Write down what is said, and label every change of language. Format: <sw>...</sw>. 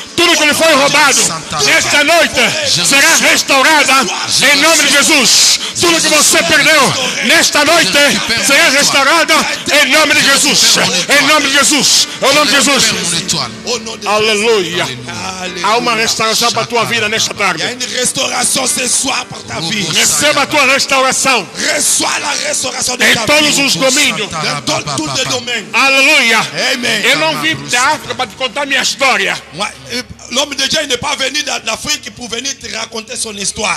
<pt>Tudo que lhe foi roubado nesta noite será restaurada. Em nome de Jesus. Tudo que você perdeu nesta noite será restaurada. Em nome de Jesus. Em nome de Jesus. Em nome de Jesus.</pt> <fr>Au nom de</fr> <pt>Aleluia.</pt> <fr>Alléluia.</fr> <pt>Há uma restauração para a tua vida nesta</pt> <fr>Il y a</fr> <pt>tarde.</pt> <fr>une restauration ce soir pour ta vie.</fr> <pt>Receba a tua restauração</pt> <fr>Reçois la restauration de</fr> <pt>em</pt> <fr>ta</fr> <pt>todos</pt> <fr>vie.</fr> <pt>os domínios.</pt> <fr>Dans tous les domaines.</fr> <pt>Aleluia. Amen. Eu não vim da África para te contar minha história.</pt> <fr>L'homme de Dieu il n'est pas venu d'Afrique pour venir te raconter son histoire.</fr>